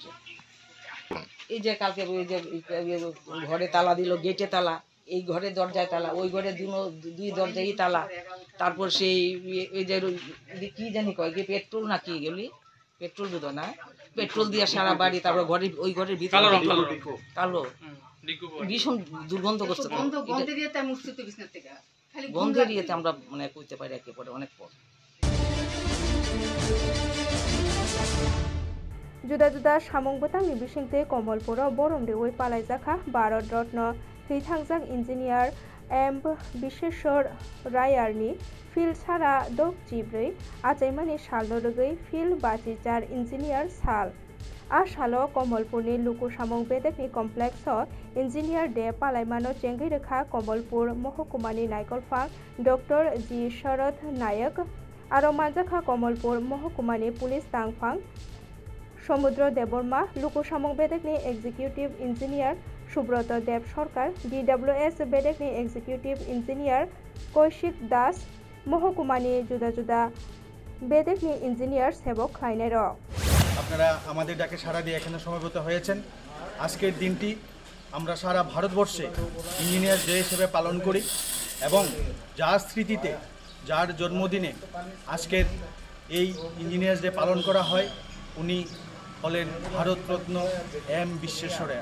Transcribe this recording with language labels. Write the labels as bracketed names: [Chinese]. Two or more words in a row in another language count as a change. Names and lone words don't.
[Bangla] এই যে কালকে ওই যে ঘরে তালা দিল, গেটে তালা, এই ঘরে দরজায় তালা, ওই ঘরে দুই দরজায় তালা, তারপর সেই ওই যে কি জানি কয় কি পেট্রোল না কি গেলি, পেট্রোল বোধ না, পেট্রোল দিয়ে সারা বাড়ি, তারপর ওই ঘরের ভিতরে কালো ভীষণ দুর্গন্ধ করছে, গন্ধের ইয়েতে আমরা মানে কইতে পারি একেবারে অনেক পর। [Kok Borok] जुदा जुदा सामं बतंगनि बिसिंते कमलपुर बरमदे वै पालायजाखा भारत रत्न थैथांजाक इन्जिनियार एम विश्वेश्वर रायारनि फिल्ड सारा दक जिब्रै आजायमानि साल रगै फिल्ड 24 इन्जिनियार साल आ सालो कमलपुरनि लुकु सामं बेदेकनि कमप्लेक्स [English] engineer day [Kok Borok] पालायमानो चेंगै रेखा कमलपुर महकुमानि नायकलफां डक्टर जी शरद नायक आरो मानजाखा कमलपुर महकुमानि पुलिस तांफां समुद्र देबर्मा लुकु सामं बेदेकनि [English] executive engineer [Kok Borok] सुब्रत देव सरकार DWS बेदेकनि [English] executive engineer [Kok Borok] कौशिक दास महकुमानि जुदा जुदा बेदेकनि इन्जिनियार सेबक खायनेर [Bangla] আপনারা আমাদের ডাকে সাড়া দিয়ে এখানে সমবেত হয়েছেন। আজকের দিনটি আমরা সারা ভারতবর্ষে [English] engineer day [Bangla] হিসেবে পালন করি এবং যার স্মৃতিতে যার জন্মদিনে আজকের এই [English] engineer day [Bangla] পালন করা হয় উনি হলেন ভারতরত্ন এম বিশ্বেশ্বরায়া।